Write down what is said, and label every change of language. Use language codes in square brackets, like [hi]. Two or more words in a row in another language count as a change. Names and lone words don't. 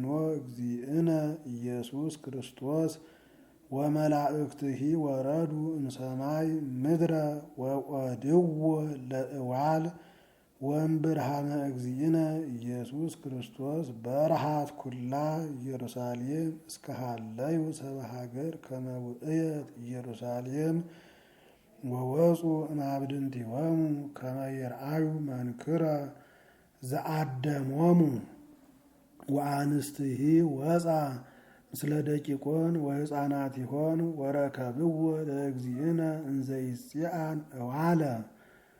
[gez] እግዚእነ ኢየሱስ ክርስቶስ ወመላእክትሂ ወረዱ እምሰማይ ምድረ ወቆድዎ ለእዋል ወእምብርሃነ እግዚእነ ኢየሱስ ክርስቶስ በርሃት ኩላ ኢየሩሳሌም እስከ ሀለዩ ሰብአ ሀገር ከመ ውእየት ኢየሩሳሌም ወወፁ እምአብድንቲሆሙ ከመ ይርአዩ መንክረ ዘአደሞሙ ወአንስትሂ ወፃ ምስለ ደቂቆን ወሕፃናቲሆን ወረከብዎ ለእግዚእነ እንዘ ይጽአን እዋለ